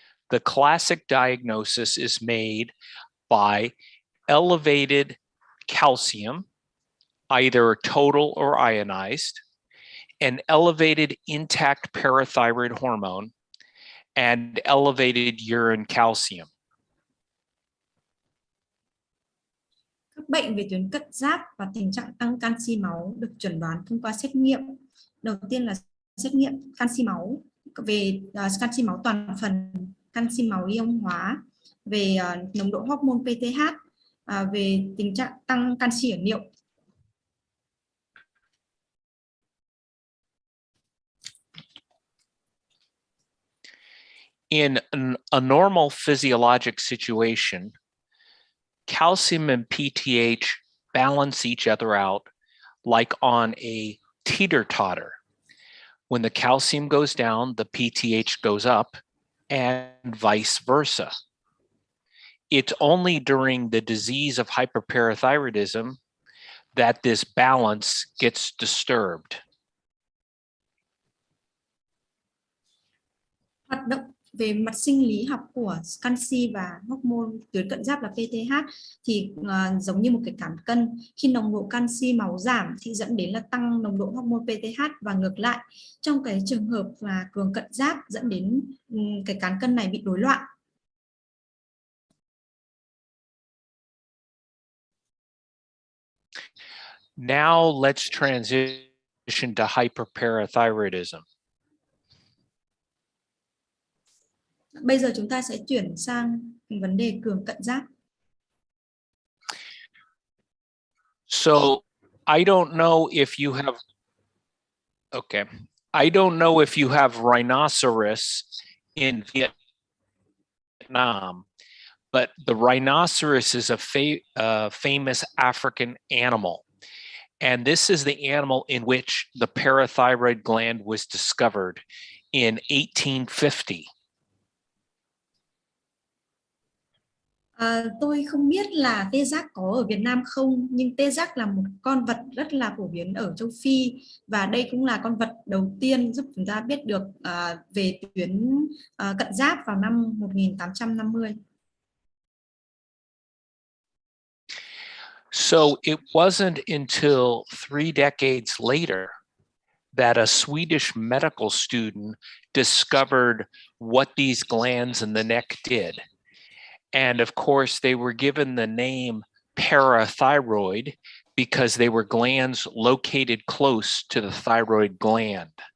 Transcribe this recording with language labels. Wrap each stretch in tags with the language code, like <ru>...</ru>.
<en>The classic diagnosis is made by elevated calcium, either total or ionized, an elevated intact parathyroid hormone, and elevated urine calcium.</en> <vi>Các bệnh về tuyến cận giáp và tình trạng tăng canxi máu được chẩn đoán thông qua xét nghiệm. Đầu tiên là xét nghiệm canxi máu, về canxi máu toàn phần, canxi máu ion hóa, về nồng độ hormone PTH, về tình trạng tăng canxi ở niệu.</vi> <en>In a normal physiologic situation, calcium and PTH balance each other out like on a teeter-totter. When the calcium goes down, the PTH goes up, and vice versa. It's only during the disease of hyperparathyroidism that this balance gets disturbed.</en> <vi>Hoạt động về mặt sinh lý học của canxi và hormone tuyến cận giáp là PTH thì giống như một cái cán cân. Khi nồng độ canxi máu giảm thì dẫn đến là tăng nồng độ hormone PTH và ngược lại. Trong cái trường hợp là cường cận giáp dẫn đến cái cán cân này bị rối loạn.</vi> <en>Now let's transition to hyperparathyroidism.</en> <vi>Bây giờ chúng ta sẽ chuyển sang vấn đề cường cận giáp.</vi> <en>So I don't know if you have, okay. I don't know if you have rhinoceros in Vietnam, but the rhinoceros is a famous African animal. And this is the animal in which the parathyroid gland was discovered in 1850.</en> <vi>Tôi không biết là tê giác có ở Việt Nam không, nhưng tê giác là một con vật rất là phổ biến ở châu Phi và đây cũng là con vật đầu tiên giúp chúng ta biết được về tuyến cận giáp vào năm 1850.</vi> <en>So it wasn't until 3 decades later that a Swedish medical student discovered what these glands in the neck did. And of course, they were given the name parathyroid because they were glands located close to the thyroid gland.</en>